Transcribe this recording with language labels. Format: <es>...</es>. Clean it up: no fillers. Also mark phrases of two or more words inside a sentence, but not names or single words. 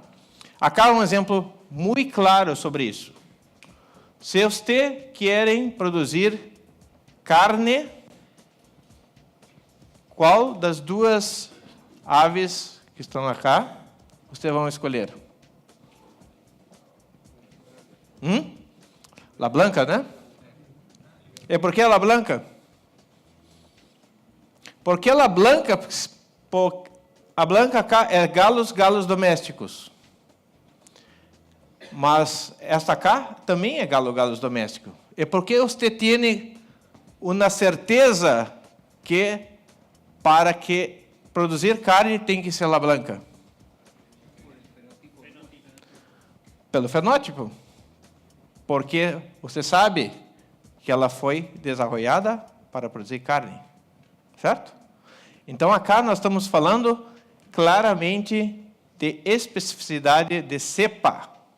<pt>Acá um exemplo muito claro sobre isso. Se você querem produzir carne, qual das duas aves que estão aqui vocês vão escolher?</pt> <es>La blanca,</es> <pt>né? E por que a</pt> <es>la blanca?</es> <pt>Porque a blanca cá é galos domésticos. Mas esta cá também é galos doméstico. E porque você tem uma certeza que para que produzir carne tem que ser</pt> <es>la blanca?</es> <pt>Pelo fenótipo. Porque você sabe que ela foi desenvolvida para produzir carne. Certo? Então, acá nós estamos falando claramente de especificidade de cepa.</pt>